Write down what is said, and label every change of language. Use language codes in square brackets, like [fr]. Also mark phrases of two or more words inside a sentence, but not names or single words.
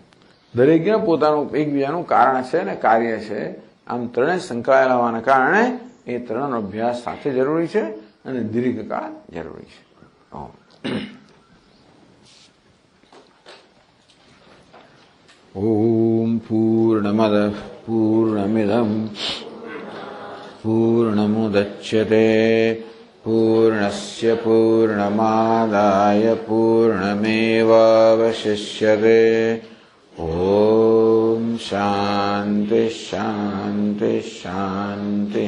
[gu] દરેકને પોતાનું એકબીજાનું કારણ છે અને કાર્ય છે. આમ ત્રણેય સંકળાયેલા હોવાના કારણે એ ત્રણનો અભ્યાસ સાથે જરૂરી છે અને દીર્ઘકાળ જરૂરી છે. [sa] ઓમ પૂર્ણમદ પૂર્ણમિદં પૂર્ણમુદચ્યતે पूर्णस्य पूर्णमादाय पूर्णमेवावशिष्यते। ॐ शान्ति शान्ति शान्तिः।